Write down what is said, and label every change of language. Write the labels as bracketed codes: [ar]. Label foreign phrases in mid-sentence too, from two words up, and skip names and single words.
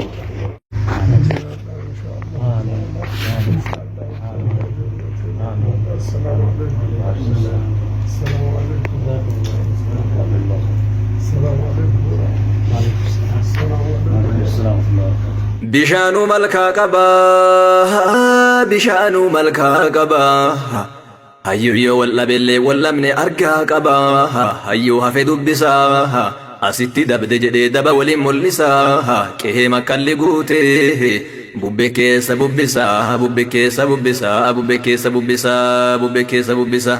[ar] إن شاء الله. آمين. السلام عليكم. السلام عليكم. السلام عليكم. وعليكم السلام. السلام عليكم. وعليكم السلام ورحمة الله وبركاته. [om] Bishaanuu malkaa qabaa, bishaanuu malkaa qabaa. Hayyuu yoo wal dhabellee wal dhabne argaa qabaa. Hayyuu hafe dubbisaa, asitti dabde jedhee daba waliin mul'isaa. Qehee makkalli guutee, bubbee keessa bubbisaa, bubbee keessa bubbisaa, bubbee keessa bubbisaa, bubbee keessa bubbisaa.